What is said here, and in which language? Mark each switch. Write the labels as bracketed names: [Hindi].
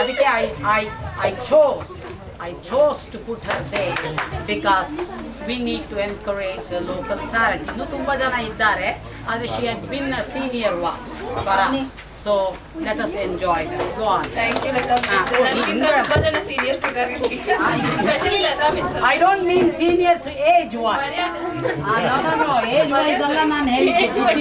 [English] Adike I chose to put her there because we need to encourage the local talent. [Kannada] Innu tumba jana iddare, ಆದರೆ [English] she had been a senior one for us. So let us enjoy that. Go on. Thank you, Lata Miss. [Kannada] ನನಗಿಂತ ತುಂಬಾ ಜನ seniors ಇದ್ದಾರೆ ಇಲ್ಲಿ, specially Lata miss. [English] I don't mean seniors age wise. No, age wise [Kannada] ಅಲ್ಲ ನಾನು ಹೇಳಿದ್ದು.